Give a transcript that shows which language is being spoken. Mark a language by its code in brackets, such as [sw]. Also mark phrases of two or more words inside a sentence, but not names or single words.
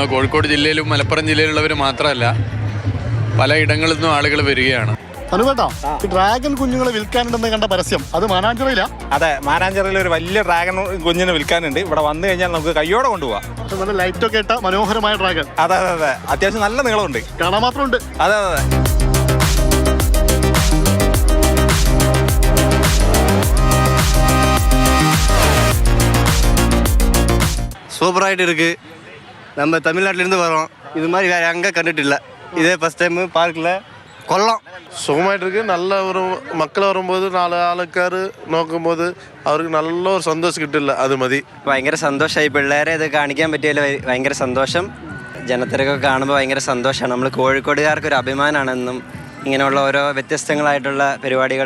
[ml] കോഴിക്കോട് ജില്ലയിലും മലപ്പുറം ജില്ലയിലുള്ളവർ മാത്രമല്ല, പലയിടങ്ങളിൽ നിന്നും ആളുകൾ വരികയാണ്. അനുവേട്ടാ, ഈ ഡ്രാഗൺ കുഞ്ഞുങ്ങളെ വിൽക്കാനുണ്ടെന്ന് കണ്ട പരസ്യം അത് മാനാഞ്ചിറയിലാ? അതെ, മാനാഞ്ചിറയിൽ ഒരു വലിയ ഡ്രാഗൺ കുഞ്ഞിനെ വിൽക്കാനുണ്ട്. ഇവിടെ വന്നു കഴിഞ്ഞാൽ നമുക്ക് കയ്യോടെ കൊണ്ടുപോകാം. നല്ല ലൈറ്റൊക്കെ ഇട്ട മനോഹരമായ ഡ്രാഗൺ. അതെ അതെ അതെ, അത്യാവശ്യം നല്ല നീളമുണ്ട്. കാണാൻ മാത്രമുണ്ട്. അതെ അതെ അതെ. [ta] சூப்பராகிட்டு இருக்குது. நம்ம தமிழ்நாட்டிலேருந்து வரோம், இது மாதிரி வேறு எங்கே கண்டுட்டு இதே [en] first time [ta] பார்க்கில் കൊള്ളാം. [ml] സുഖമായിട്ടിരിക്കും. നല്ല ഒരു മക്കൾ വരുമ്പോൾ 4 ആൾക്കാർ നോക്കുമ്പോൾ അവർക്ക് നല്ലൊരു സന്തോഷം കിട്ടില്ല, അത് മതി. ഭയങ്കര സന്തോഷമായി. പിള്ളേരെ ഇത് കാണിക്കാൻ പറ്റിയതിൽ ഭയങ്കര സന്തോഷം. ജനത്തിരക്കൊക്കെ കാണുമ്പോൾ ഭയങ്കര സന്തോഷമാണ്. നമ്മൾ കോഴിക്കോടുകാർക്കൊരു അഭിമാനമാണെന്നും ഇങ്ങനെയുള്ള ഓരോ വ്യത്യസ്തങ്ങളായിട്ടുള്ള പരിപാടികളും.